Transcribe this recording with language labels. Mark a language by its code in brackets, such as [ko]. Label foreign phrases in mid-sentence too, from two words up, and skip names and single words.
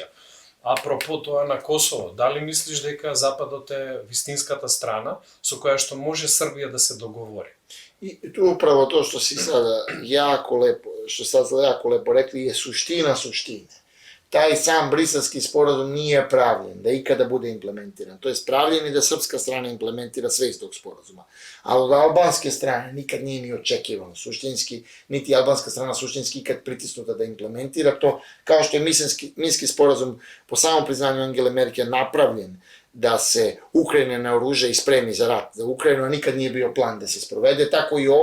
[mk] Апропо тоа на Косово, дали мислиш дека Западот е вистинската страна со која што може Србија да се договори? [sr] И tu upravo to što si sada jako lepo rekli je suština suštine. Taj sam briselski sporazum nije pravljen da ikada bude implementiran. To je pravljen i da srpska strana implementira sve iz tog sporazuma. Ali od albanske strane nikad nije ni očekivano suštinski, niti albanska strana suštinski ikad pritisnuta da implementira to, kao što je Minski sporazum po samom priznanju Angele Merkel napravljen da se Ukrajina naoruža i spremi za rat za Ukrajinu, a nikad nije bio plan da se sprovede, tako i